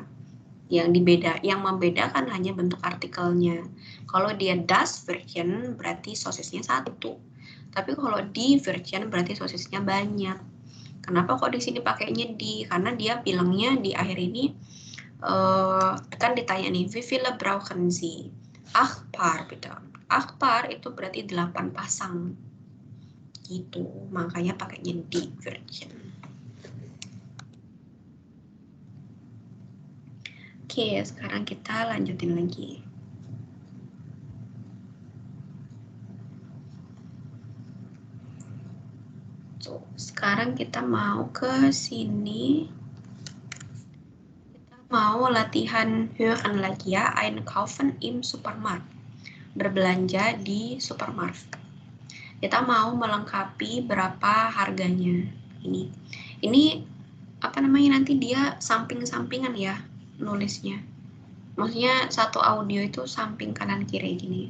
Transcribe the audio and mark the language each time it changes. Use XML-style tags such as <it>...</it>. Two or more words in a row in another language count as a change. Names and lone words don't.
<id>Yang membedakan hanya bentuk artikelnya. Kalau dia</id> <de>das Wurstchen</de> <id>berarti sosisnya 1. Tapi kalau</id> <de>die Wurstchen</de> <id>berarti sosisnya banyak. Kenapa kok di sini pakainya di? Karena dia bilangnya di akhir ini kan ditanya nih,</id> <de>wie viele brauchen Sie? 8 Paar, bitte. 8 Paar</de> <id>itu berarti 8 pasang. Gitu, makanya pakainya</id> <de>die Wurstchen.</de> <id>Oke, sekarang kita lanjutin lagi. So, sekarang kita mau ke sini. Kita mau latihan hören lagi ya,</id> <de>einkaufen im Supermarkt.</de> <id>Berbelanja di supermarket. Kita mau melengkapi berapa harganya. Ini apa namanya, nanti dia samping-sampingan ya nulisnya. Maksudnya satu audio itu samping kanan kiri gini.</id>